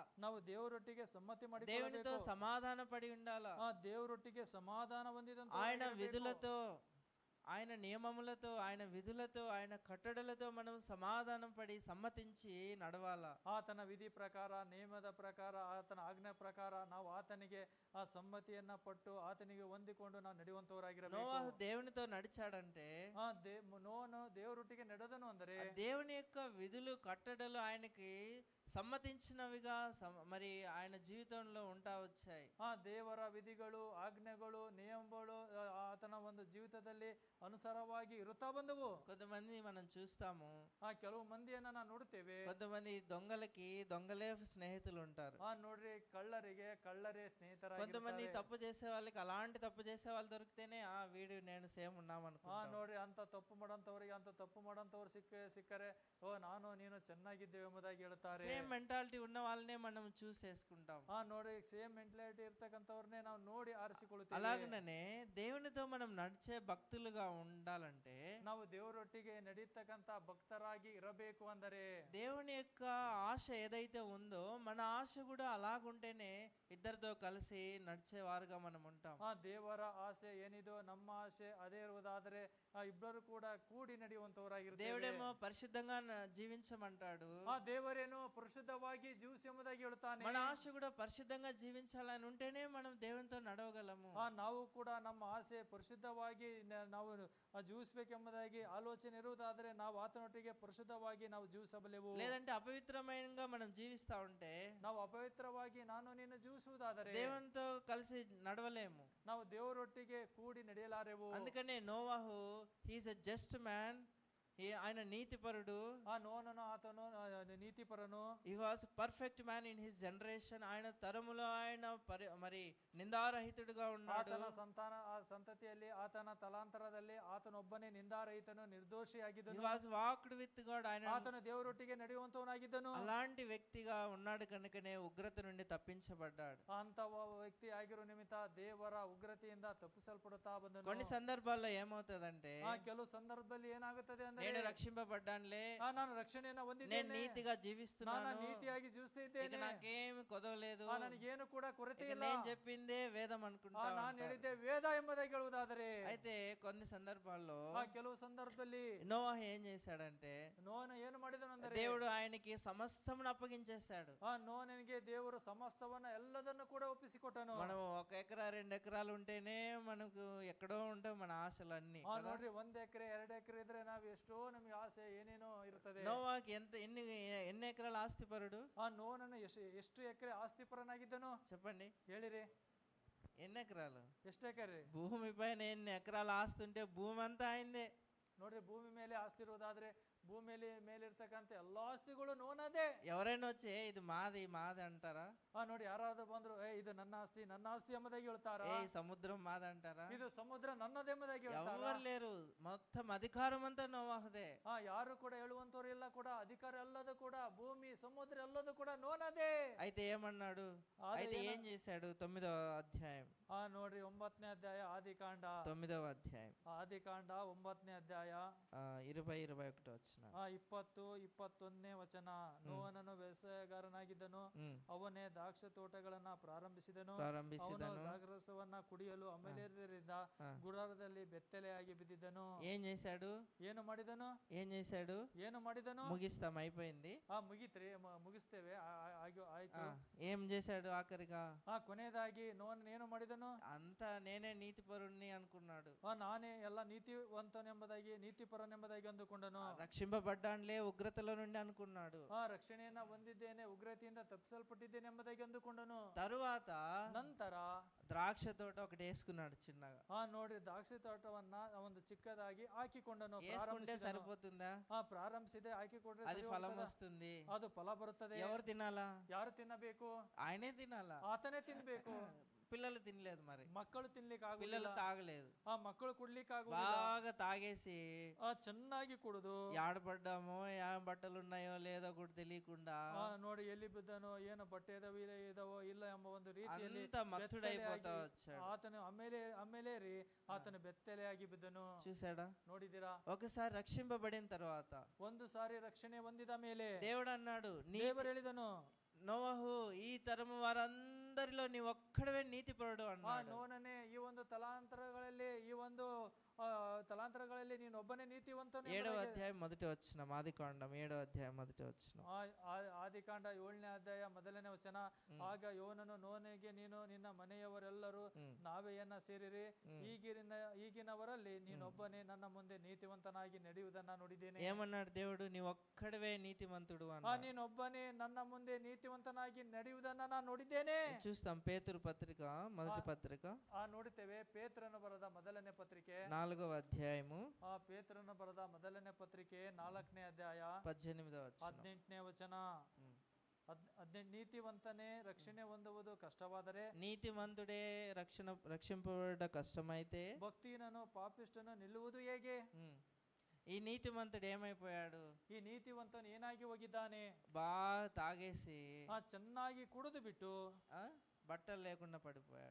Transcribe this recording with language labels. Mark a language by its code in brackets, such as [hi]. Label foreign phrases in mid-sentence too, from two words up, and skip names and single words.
[kn] ನಾವು ದೇವರೊಟ್ಟಿಗೆ ಸಮ್ಮತಿ [te] దేవునితో [kn] ಮಾಡಿಕೊಳ್ಳಬೇಕು. [te] సమాధాన పడి ఉండాలా. [kn] ದೇವರೊಟ್ಟಿಗೆ ಸಮಾಧಾನ ಹೊಂದಿದಂತ [te] ఆయన విధులతో, ఆయన నియమములతో, ఆయన విధులతో, ఆయన కట్టడలతో మనం సమాధానం పడి సమ్మతించి నడవాలా. [kn] ಆತನ ವಿಧಿ ಪ್ರಕಾರ, ನಿಯಮದ ಪ್ರಕಾರ, ಆತನ ಆಜ್ಞೆ ಪ್ರಕಾರ ನಾವು ಆತನಿಗೆ ಆ ಸಮ್ಮತಿಯನ್ನ ಪಟ್ಟು ಆತನಿಗೆ ಹೊಂದಿಕೊಂಡು ನಾವು ನಡೆಯುವಂತವರಾಗಿರಬೇಕು. [te] నోవాహు దేవునితో నడిచాడంటే, [kn] ನೋವನು ದೇವರೊಟ್ಟಿಗೆ ನಡೆದನು ಅಂದರೆ [te] దేవుని యొక్క విధులు కట్టడలు ఆయనకి సమ్మతించినవిగా మరి ఆయన జీవితంలో ఉంటా వచ్చాయి. [kn] ದೇವರ ವಿಧಿಗಳು, ಆಜ್ಞೆಗಳು, ನಿಯಮಗಳು ಆತನ ಒಂದು ಜೀವಿತದಲ್ಲಿ ಅನುಸಾರವಾಗಿ ಇರುತ್ತಾ ಬಂದವು. [te] కొంతమంది మనం చూస్తాము, [kn] ಕೆಲವು ಮಂದಿಯನ್ನ ನಾವು ನೋಡುತ್ತೇವೆ. [te] కొంతమంది దొంగలకి దొంగలే స్నేహితులు ఉంటారు. [kn] ನೋಡ್ರಿ, ಕಳ್ಳರಿಗೆ ಕಳ್ಳರೇ ಸ್ನೇಹಿತರಾಗಿ. [te] కొంతమంది తప్పు చేసే వాళ్ళకి అలాంటి తప్పు చేసే వాళ్ళు దొరికితేనే వీడు నేను సేమ్ ఉన్నామనుకుంటా. [kn] ನೋಡ್ರಿ, ಅಂತ ತಪ್ಪು ಮಾಡಂತವ್ರಿಗೆ ಅಂತ ತಪ್ಪು ಮಾಡಂತವ್ರು ಸಿಕ್ಕರೆ ನಾನು ನೀನು ಚೆನ್ನಾಗಿದ್ದೇವೆ ಎಂಬುದಾಗಿ ಹೇಳ್ತಾರೆ. [en] same mentality [te] ఉన్న వాళ్ళనే మనం చూసేసుకుంటాం. [kn] ನೋಡ್ರಿ, [en] same mentality [kn] ಇರ್ತಕ್ಕಂಥವ್ರನ್ನೇ ನಾವು ನೋಡಿ ಆರಿಸಿಕೊಳ್ಳುತ್ತೇವೆ. [te] అలాగనే దేవునితో మనం నడిచే భక్తులుగా ఉండాలంటే, [kn] ನಾವು ದೇವರೊಟ್ಟಿಗೆ ನಡೀತಕ್ಕಂತ ಭಕ್ತರಾಗಿ ಇರಬೇಕು. ಅಂದರೆ [te] దేవుని యొక్క ఆశ ఏదైతే ఉందో మన ఆశ కూడా అలాగుంటేనే ఇద్దరితో కలిసి నడిచేవారుగా మనం ఉంటాం. [kn] ದೇವರ ಆಸೆ ಏನಿದೋ ನಮ್ಮ ಆಸೆ ಅದೇ ಇರುವುದಾದರೆ ಇಬ್ಬರು ಕೂಡ ಕೂಡಿ ನಡೆಯುವಂತವರಾಗಿರ್ತಾರೆ. [te] దేవుడేమో పరిశుద్ధంగా జీవించమంటాడు. [kn] ದೇವರೇನೋ ಪರಿಶುದ್ಧವಾಗಿ ಜೀವಿಸಿ ಎಂಬುದಾಗಿ ಹೇಳ್ತಾನೆ. [te] మన ఆశ కూడా పరిశుద్ధంగా జీవించాలని ఉంటేనే మనం దేవునితో నడవగలము. [kn] ನಾವು ಕೂಡ ನಮ್ಮ ಆಸೆ ಪರಿಶುದ್ಧವಾಗಿ ನಾವು ಜೀವಿಸಬೇಕೆಂಬುದಾಗಿ ಆಲೋಚನೆ ಇರುವುದಾದರೆ ನಾವು ಆತನೊಟ್ಟಿಗೆ ಪರಿಶುದ್ಧವಾಗಿ ನಾವು ಜೀವಿಸಬಲ್ಲೆವು. [te] లేదంటే అపవిత్రమైనగా మనం జీవిస్తా ఉంటే, [kn] ನಾವು ಅಪವಿತ್ರವಾಗಿ ನಾನು ನೀನು ಜೀವಿಸುವುದಾದರೆ [te] దేవునితో కలిసి నడవలేము. [kn] ನಾವು ದೇವರೊಟ್ಟಿಗೆ ಕೂಡಿ ನಡೆಯಲಾರೆವು. [te] అందుకనే నోవాహు [en] he's a just man [te] ఆయన నీతిపరుడు. [kn] ಆ ನೋನನು ಆತನು ನೀತಿಪರನು. [en] He was a perfect man in his generation. [te] ఆయన తరములో ఆయన మరి నిందారహితుడుగా ఉన్నాడు. [kn] ಆತನ ಸಂತತಿಯಲ್ಲಿ ಆತನ ತಲಾಂತರದಲ್ಲಿ ಆತನೊಬ್ಬನೇ ನಿಂದಾರಹಿತನು, [en] He [kn] ನಿರ್ದೋಷಿಯಾಗಿದ್ದನು. [en] was walked with God. [te] ఆయన [kn] ಆತನು ದೇವರೊಟ್ಟಿಗೆ ನಡೆಯುವಂತವನಾಗಿದ್ದನು. [te] అలాంటి వ్యక్తిగా ఉన్నాడు కనుకనే ఉగ్రత నుండి తప్పించబడ్డాడు. [kn] ಅಂತ ವ್ಯಕ್ತಿ ಆಗಿರೋ ನಿಮಿತ್ತ ದೇವರ ಉಗ್ರತೆಯಿಂದ ತಪ್ಪಿಸಲ್ಪಡುತ್ತಾ ಬಂದನು. [te] కొన్ని సందర్భాల్లో ఏమవుతుందంటే, [kn] ಕೆಲವು ಸಂದರ್ಭದಲ್ಲಿ ಏನಾಗುತ್ತದೆ ಅಂದ್ರೆ, [te] నేను రక్షింపబడ్డానులే, [kn] ನಾನು ರಕ್ಷಣೆಯನ್ನ [te] నేను [kn] ಹೊಂದಿದ್ದೇನೆ, [te] నీతిగా జీవిస్తున్నాను, [kn] ನಾನು ನೀತಿಯಾಗಿ ಜೀವಿಸ್ತಿದ್ದೇನೆ, [te] నాకేమి కొదవలేదు, [kn] ನನಗೇನು ಕೂಡ ಕೊರತೆ [te] ఇక [kn] ಇಲ್ಲ, [te] నేను చెప్పిందే వేదం అనుకుంటా [kn] ನಾನು [te] ఉంటారు. [kn] ಹೇಳಿದ್ದೆ ವೇದ ಎಂಬುದಾಗಿ ಹೇಳುವುದಾದರೆ. [te] అయితే కొన్ని సందర్భాల్లో [kn] ಕೆಲವು సందర్భದಲ್ಲಿ [te] నోవాహు ఏం చేశాడంటే, [kn] ನೋನ ಏನು ಮಾಡಿದನು ಅಂದರೆ, [te] దేవుడు ఆయనకి సమస్తమును అప్పగించేశాడు. [kn] ನೋನನಿಗೆ ದೇವರು ಸಮಸ್ತವನ್ನ ಎಲ್ಲದನ್ನು ಕೂಡ ಒಪ್ಪಿಸಿಕೊಟ್ಟನು. [te] మనం 1 ఎకరా 2 ఎకరాలు ఉంటేనే మనకు ఎక్కడో ఉంటాయి మన ఆశలన్నీ. [kn] ನೋಡ್ರಿ, 1 ಎಕರೆ 2 ಎಕರೆ ಇದ್ರೆ ನಾವು ಎಷ್ಟೋ ನಮಗೆ ಆಸೆ ಏನೇನೋ ಇರ್ತದೆ. [te] నోవాకి ఎన్ని ఎకరాల ఆస్తిపరుడు [kn] ನೋನನು ಎಷ್ಟು ಎಕರೆ ಆಸ್ತಿಪರನಾಗಿದ್ದನು [te] చెప్పండి, [kn] ಹೇಳಿರಿ? [te] ఎన్ని ఎకరాలు? [kn] ಎಷ್ಟು ಎಕರೆ? [te] భూమి పైన ఎన్ని ఎకరాల ఆస్తి ఉంటే భూమి అంతా అయిందే. [kn] ನೋಡ್ರಿ, ಭೂಮಿ ಮೇಲೆ ಆಸ್ತಿ ಇರುವುದಾದ್ರೆ ಭೂಮಿಯಲ್ಲಿ ಮೇಲಿರ್ತಕ್ಕಂಥ ಎಲ್ಲಾ ಆಸ್ತಿಗಳು ನೋನದೇ. [te] ఎవరైనా వచ్చి ఇది మాది మాది అంటారా? [kn] ನೋಡಿ, ಯಾರಾದ್ರೂ ಬಂದ್ರು, ಇದು ನನ್ನ ಆಸ್ತಿ ನನ್ನ ಆಸ್ತಿ ಎಂಬುದಾಗಿ ಹೇಳ್ತಾರ? [te] ఏ సముద్రం మాది అంటారా? [kn] ಇದು ಸಮುದ್ರ ನನ್ನದೆಂಬುದಾಗಿ ಹೇಳ್ತಾರ? [te] ఎవరు లేరు, మొత్తం అధికారం అంతా నోవాహుదే. [kn] ಯಾರು ಕೂಡ ಹೇಳುವಂತವ್ರು ಇಲ್ಲ ಕೂಡ, ಅಧಿಕಾರ ಎಲ್ಲದು ಕೂಡ, ಭೂಮಿ ಸಮುದ್ರ ಎಲ್ಲದು ಕೂಡ ನೋನದೇ. [te] అయితే ఏమన్నాడు? అయితే ఏం చేశాడు? 9వ అధ్యాయం. [kn] ನೋಡ್ರಿ, 9ನೇ ಅಧ್ಯಾಯ ಆದಿಕಾಂಡ. [te] 9వ అధ్యాయం [kn] ಆದಿಕಾಂಡ 9ನೇ ಅಧ್ಯಾಯ [te] 20-21 వచ్చిన [kn] 20-21ನೇ ವಚನ. ನೋವನನು ವ್ಯವಸಾಯಗಾರನಾಗಿದ್ದನು, ಅವನೇ ದ್ರಾಕ್ಷ ತೋಟಗಳನ್ನ ಪ್ರಾರಂಭಿಸಿದನು. ಅವನು ದ್ರಾಕ್ಷರಸವನ್ನ ಕುಡಿಯಲು ಅಮಲೇರರಿಂದ ಗುಡಾರದಲ್ಲಿ ಬೆತ್ತಲೆಯಾಗಿ ಬಿದ್ದಿದ್ದನು. [te] ఏం చేశాడు? [kn] ಏನು ಮಾಡಿದನು? ಏನು ಮಾಡಿದನು? [te] ముగిస్తాం, అయిపోయింది. [kn] ಮುಗಿತ್ರಿ, ಮುಗಿಸ್ತೇವೆ, ಆಯ್ತು. [te] ఏం చేశాడు ఆఖరిగా? [kn] ಕೊನೆಯದಾಗಿ ನೋವನ ಏನು ಮಾಡಿದನು? [te] అంతా నేనే నీతిపరుణ్ణి అనుకున్నాడు. [kn] ನಾನೇ ಎಲ್ಲ ನೀತಿವಂತನೆಂಬುದಾಗಿ ನೀತಿಪರನೆಂಬುದಾಗಿ ಅಂದುಕೊಂಡನು. [te] రక్షింపబడ్డానులే ఉగ్రతలో నుండి అనుకున్నాడు. [kn] ರಕ್ಷಣೆಯನ್ನ ಹೊಂದಿದ್ದೇನೆ, ಉಗ್ರತೆಯಿಂದ ತಪ್ಪಿಸಲ್ಪಟ್ಟಿದ್ದೇನೆ ಎಂಬುದಾಗಿ ಅಂದುಕೊಂಡನು. [te] తరువాత [kn] ನಂತರ [te] ద్రాక్ష తోట ఒకటి వేసుకున్నాడు చిన్నగా. [kn] ನೋಡ್ರಿ, ದ್ರಾಕ್ಷಿ ತೋಟವನ್ನ ಒಂದು ಚಿಕ್ಕದಾಗಿ ಹಾಕಿಕೊಂಡನು. [te] వేసుకుంటే సరిపోతుందా? [kn] ಪ್ರಾರಂಭಿಸಿದೆ, ಹಾಕಿಕೊಂಡ್ರೆ [te] అది ఫలం వస్తుంది, [kn] ಅದು ಫಲ ಬರುತ್ತದೆ. [te] ఎవరు తినాలా? [kn] ಯಾರು ತಿನ್ನಬೇಕು? [te] ఆయనే తినాలా? [kn] ಆತನೇ ತಿನ್ಬೇಕು. [te] పిల్లలు తినలేదు, మరి [kn] ಮಕ್ಕಳು ತಿನ್ಲಿಕ್ಕೆ [te] పిల్లలు తాగలేదు. [kn] ಮಕ್ಕಳು ಕುಡ್ಲಿಕ್ಕೆ [te] బాగా తాగేసి [kn] ಚೆನ್ನಾಗಿ ಕುಡಿದು [te] ఆడపడ్డామో ఏం బట్టలు ఉన్నాయో లేదో కూడా తెలియకుండా [kn] ನೋಡಿ, ಎಲ್ಲಿ ಬಿದ್ದನೋ, ಏನು ಬಟ್ಟೆ ಇದಾವೋ ಇಲ್ಲ ಎಂಬ ಒಂದು ರೀತಿಯಲ್ಲಿ [te] అంత మత్తుడైపోతా వచ్చాడు. [kn] ಆತನು ಆಮೇಲೆ ಆತನು ಬೆತ್ತಲೆಯಾಗಿ ಬಿದ್ದನು. [te] చూసాడా? [kn] ನೋಡಿದಿರಾ? [te] ఒకసారి రక్షింపబడిన తర్వాత [kn] ಒಂದು ಸಾರಿ ರಕ್ಷಣೆ ಹೊಂದಿದ ಮೇಲೆ [te] దేవుడు అన్నాడు, [kn] ದೇವರು ಹೇಳಿದನು, [te] నోవహు ఈ తరము వారందరిలో నీ ఒక్కడవే నీతిపరుడు అన్నాడు. [kn] ನೋನನೇ, ಈ ಒಂದು ತಲಾಂತರಗಳಲ್ಲಿ ನೀನು ಒಬ್ಬನೇ ನೀತಿವಂತನು. [te] 7వ అధ్యాయం మొదటి వచనం, ఆదికాండం 7వ అధ్యాయం మొదటి వచనం. [kn] ಆದಿಕಾಂಡ 7ನೇ ಅಧ್ಯಾಯ ಮೊದಲನೇ ವಚನ. ಆಗ ಯೋನನು ನೋವನಿಗೆ, ನೀನು ನಿನ್ನ ಮನೆಯವರೆಲ್ಲರೂ ನಾವೆಯನ್ನ ಸೇರಿರಿ, ಈಗಿನವರಲ್ಲಿ ನೀನೊಬ್ಬನೇ ನನ್ನ ಮುಂದೆ ನೀತಿವಂತನಾಗಿ ನಡೆಯುವುದನ್ನ ನೋಡಿದ್ದೇನೆ. [te] ఏమన్నాడు దేవుడు? నీ ఒక్కడవే నీతిమంతుడు అన్నాడు. [kn] ನೀನೊಬ್ಬನೇ ನನ್ನ ಮುಂದೆ ನೀತಿವಂತನಾಗಿ ನಡೆಯುವುದನ್ನ ನಾನು ನೋಡಿದ್ದೇನೆ. [te] చూస్తాం పేతురు పత్రిక, మొదటి పత్రిక [kn] ನೋಡುತ್ತೇವೆ. ಪೇತ್ರನು ಬರೆದ ಮೊದಲನೇ ಪತ್ರಿಕೆ [te] 4వ అధ్యాయము. [kn] ಪೇತ್ರನು ಬರೆದ ಮೊದಲನೇ ಪತ್ರಿಕೆ 4ನೇ ಅಧ್ಯಾಯ [te] 18వ వచనం. [kn] 18ನೇ ವಚನ. ನೀತಿವಂತನೇ ರಕ್ಷಣೆ ಹೊಂದುವುದು ಕಷ್ಟವಾದರೆ, [te] నీతిమంతుడే రక్షింపబడ కష్టమైతే, [kn] ಭಕ್ತಿಹೀನನು ಪಾಪಿಷ್ಠನು ನಿಲ್ಲುವುದು ಹೇಗೆ? [te] ఈ నీతిమంతుడు ఏమైపోయాడు? [kn] ಈ ನೀತಿವಂತನು ಏನಾಗಿ ಹೋಗಿದ್ದಾನೆ? [te] బాగా తాగేసి [kn] ಚೆನ್ನಾಗಿ ಕುಡಿದು ಬಿಟ್ಟು [te] బట్టలు లేకుండా పడిపోయాడు.